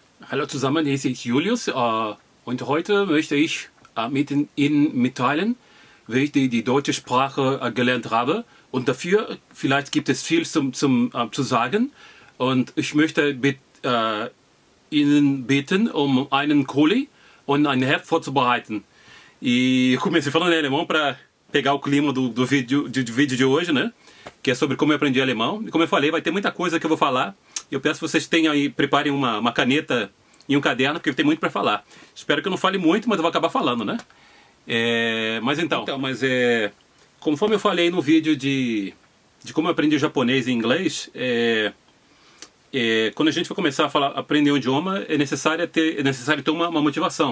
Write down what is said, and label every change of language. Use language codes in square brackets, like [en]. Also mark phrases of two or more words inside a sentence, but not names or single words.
[de] Hallo zusammen, hier ist Julius und heute möchte ich mit Ihnen mitteilen, wie ich die deutsche Sprache gelernt habe, und dafür vielleicht gibt es viel zu sagen, und ich möchte Ihnen bitten, einen Kuli und ein Heft vorzubereiten. [pt] E eu comecei falando em alemão para pegar o clima do vídeo de hoje, né? Que é sobre como eu aprendi alemão. E como eu falei, vai ter muita coisa que eu vou falar. Eu peço que vocês tenham aí, preparem uma caneta e um caderno, porque tem muito para falar. Espero que eu não fale muito, mas eu vou acabar falando, né? Conforme eu falei no vídeo de como eu aprendi japonês e inglês, quando a gente vai começar a aprender um idioma, é necessário ter uma motivação.